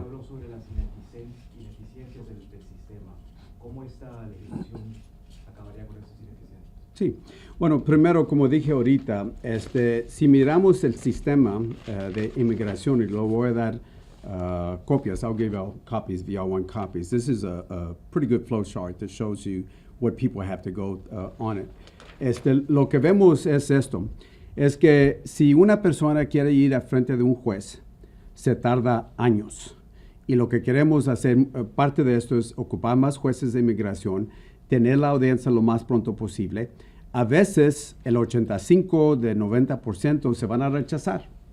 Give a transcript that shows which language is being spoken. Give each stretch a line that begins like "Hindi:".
Spanish: Habló sobre las ineficiencias del sistema. ¿Cómo esta legislación acabaría con esas ineficiencias? Sí, bueno, primero, como dije ahorita, si miramos el sistema de inmigración, y lo voy a dar copias,
English: I'll give you copies if y'all want copies. This is a pretty good flow chart that shows you what people have to go on it.
Spanish: Lo que vemos es esto, es que si una persona quiere ir a frente de un juez, se tarda años. Y lo que queremos hacer, parte de esto es ocupar más jueces de inmigración, tener la audiencia lo más pronto posible. A veces el 85 de 90% se van a rechazar.